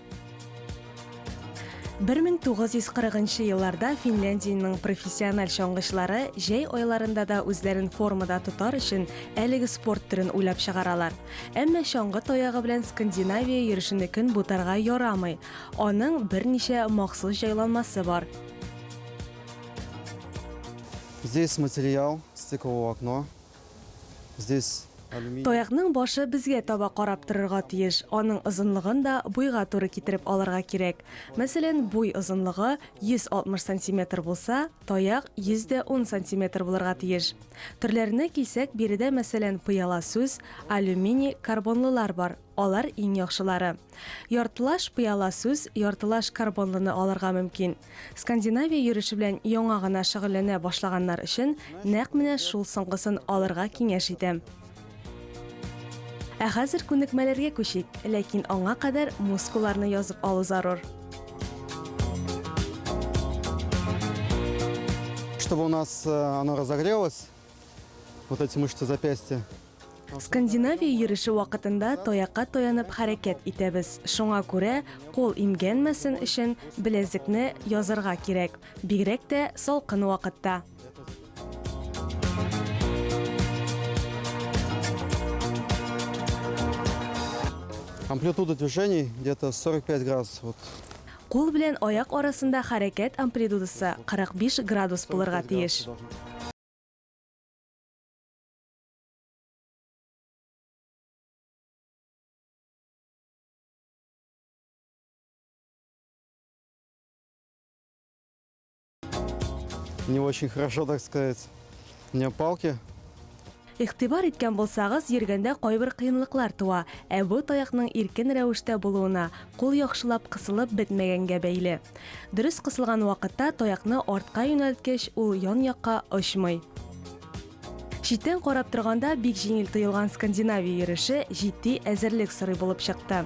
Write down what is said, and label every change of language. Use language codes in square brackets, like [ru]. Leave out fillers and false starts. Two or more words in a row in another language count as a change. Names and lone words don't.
[tt] 1940 елларда Финляндиянең профессиональ чаңгычлары җәй айларында да үзләрен формада тотар өчен әлеге спорт түрен уйлап чыгаралар. Әмма чаңгы таягы белән Скандинавия йөрешене көн бутарга ярамый. Аның берничә махсус җайланмасы бар. [ru] Здесь материал, стекловое окно. Здесь алюминий. [tt] Таякның башы безгә таба карап торырга тиеш. Аның озынлыгын да буйга туры китереп алырга кирәк. Мәсәлән, буй озынлыгы 160 см булса, таяк 110 см булырга тиеш. Төрләренә килсәк, биредә мәсәлән пыяла сүз, алюминий, карбонлылар бар. Алар иң яхшылары. Яртылаш пыяла сүз, яртылаш карбонлыны алырга мөмкин. Скандинавия йөреше белән яңа гына шөгыльләнә башлаганнар өчен нәкъ менә шул соңгысын алырга киңәш итәм. Ә хәзер күнекмәләргә күчик, ләкин аңа кадәр мускулларны язып алу зарур. [ru] Чтобы у нас оно разогрелось, вот эти мышцы запястья. [tt] Скандинавия йөреше вакытында таякка таянып хәрәкәт итәбез. Шуңа күрә кул имгәнмәсен өчен беләзекне язырга кирәк, бигрәк тә салкын вакытта. [ru] Амплитуда движений где-то 45 градусов. Вот. [tt] Кул белән аяк арасында хәрәкәт амплитудасы 45 градус булырга тиеш. [ru] Не очень хорошо, так сказать. У меня палки. [tt] Игътибар иткән булсагыз, йөргәндә кайбер кыенлыклар туа, ә бу таякның иркен рәвештә булуына кул яхшылап кысылып бетмәгәнгә бәйле. Дөрес кысылган вакытта таякны артка юнәлткәч, ул ян якка очмый. Читтән карап торганда бик җиңел тоелган Скандинавия йөреше җитди әзерлек сорый булып чыкты.